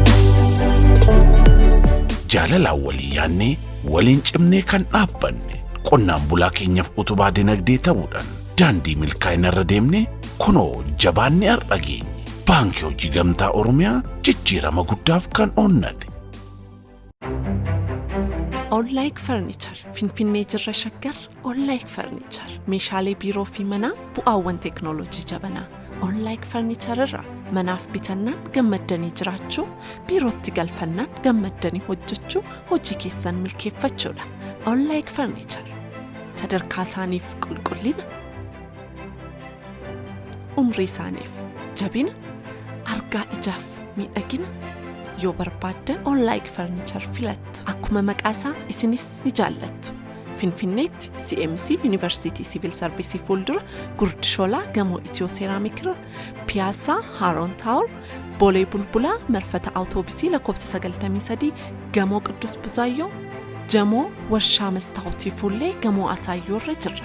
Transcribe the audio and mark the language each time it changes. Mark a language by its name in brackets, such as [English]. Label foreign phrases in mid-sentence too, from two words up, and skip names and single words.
[Oromo] Jaalalaan walii yaannee waliin cimnee kan dhaabbanne qonnaan bulaa keenyaaf utubaa dinagdee ta'uudhaan daandii milkaa'ina irra deemnee kunoo jabaannee har'a geenye. baankii hojii gamtaa Oromiyaa jijjiirama guddaaf kan onnate. All-like furniture Finfinnee jirra shaggar All-like furniture meeshaalee biiroo fi manaa bu'aawwan teeknooloojii jabanaa All-like furniture irraa manaaf bitannaan gammaddanii jiraachuu biirootti galfannaan gammaddanii hojjechuu hojii keessan milkeeffachuudha. All-like furniture sadarkaa isaaniif qulqullina umrii isaaniif jabina argaa ijaaf miidhagina yoo barbaaddan All-like furniture filattu akkuma maqaasaa isinis ni jaallattu. Finfinneetti CMC University Civil Service fuuldura Gurdi Shoolaa gamoo Itiyoo Seeraamik irra Piyaassaa Haaroon Taawur Boolee Bulbulaa marfata awutoobisii lakkoofsa 93 gamoo Qidduus Buzaayyoo jamoo warshaa Mastaawutii Fuullee gamoo Asaayyoo irra jirra.